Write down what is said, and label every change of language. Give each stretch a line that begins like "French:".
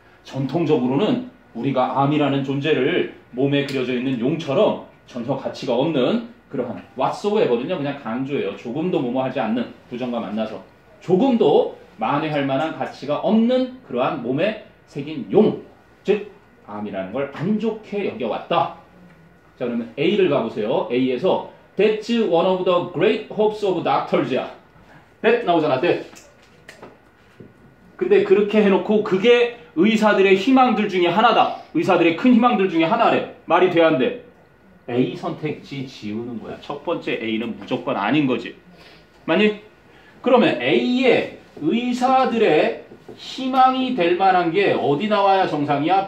Korean: 전통적으로는 우리가 암이라는 존재를 몸에 그려져 있는 용처럼 전혀 가치가 없는 그러한 whatsoever거든요. 그냥 강조해요. 조금도 뭐뭐하지 않는 부정과 만나서 조금도 만회할 만한 가치가 없는 그러한 몸에 새긴 용, 즉 암이라는 걸 안 좋게 여겨왔다. 자, 그러면 A를 가보세요. A에서
English: That's one of the great hopes of doctors야. That
Korean: 나오잖아.
English: That.
Korean: 근데 그렇게 해놓고 그게 의사들의 희망들 중에 하나다. 의사들의 큰 희망들 중에 하나래. 말이 돼야 안 돼? A 선택지 지우는 거야. 첫 번째 A는 무조건 아닌 거지. 맞니? 그러면 A의 의사들의 희망이 될 만한 게 어디 나와야 정상이야?